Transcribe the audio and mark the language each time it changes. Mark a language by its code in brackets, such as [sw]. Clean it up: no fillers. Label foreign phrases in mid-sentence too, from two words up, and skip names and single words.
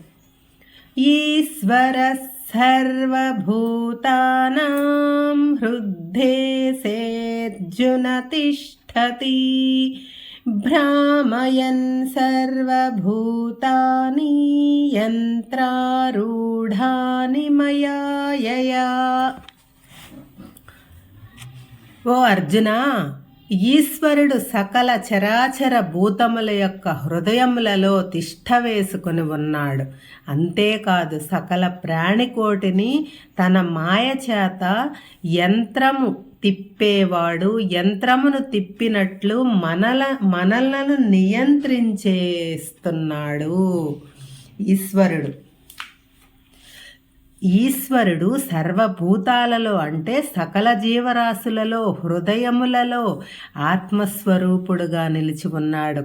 [sa] ईश्वरः सर्वभूतानां हृद्देशेऽर्जुन तिष्ठति भ्रामयन् सर्वभूतानि यन्त्रारूढानि मया। [te] ఓ అర్జున, ఈశ్వరుడు సకల చరాచర భూతముల యొక్క హృదయములలో తిష్ట వేసుకుని ఉన్నాడు. అంతేకాదు సకల ప్రాణికోటిని తన మాయ చేత యంత్రము తిప్పేవాడు, యంత్రమును తిప్పినట్లు మనలను నియంత్రించేస్తున్నాడు ఈశ్వరుడు సర్వభూతాలలో అంటే సకల జీవరాశులలో హృదయములలో ఆత్మస్వరూపుడుగా నిలిచి ఉన్నాడు.